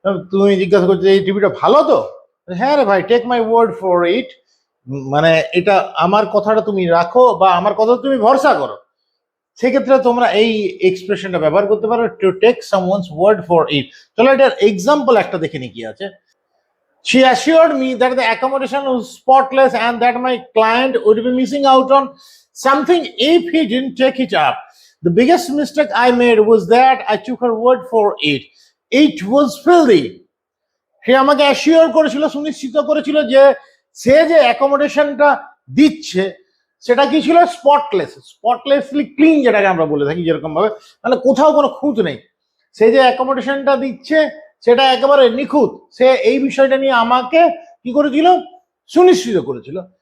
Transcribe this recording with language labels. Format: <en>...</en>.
<bn>তুমি জিজ্ঞাসা করছো এই টিভিটা ভালো তো, হ্যাঁ রে ভাই,</bn> <en>take my word for it,</en> <bn>মানে এটা আমার কথাটা তুমি রাখো বা আমার কথা তুমি ভরসা করো। সেক্ষেত্রে তোমরা এই এক্সপ্রেশনটা ব্যবহার করতে পারো,</bn> <en>To take someone's word for it.</en> <bn>চলো এটার এক্সাম্পল একটা দেখে নি কি আছে।</bn> <en>She assured me that the accommodation was spotless and that my client would be missing out on something if he didn't take it up. The biggest mistake I made was that I took her word for it. It was filthy.</en> <bn>সে আমাকে assure করেছিল, সুনিশ্চিত করেছিল যে সে যে অ্যাকোমোডেশনটা দিচ্ছে সেটা কি ছিল, স্পটলেসলি ক্লিন, যেটাকে আমরা বলে থাকি যেরকম ভাবে, মানে কোথাও কোনো খুঁত নেই। সে যে অ্যাকোমোডেশনটা দিচ্ছে সেটা একেবারে নিখুঁত, সে এই বিষয়টা নিয়ে আমাকে কি করেছিল, সুনিশ্চিত করেছিল।</bn>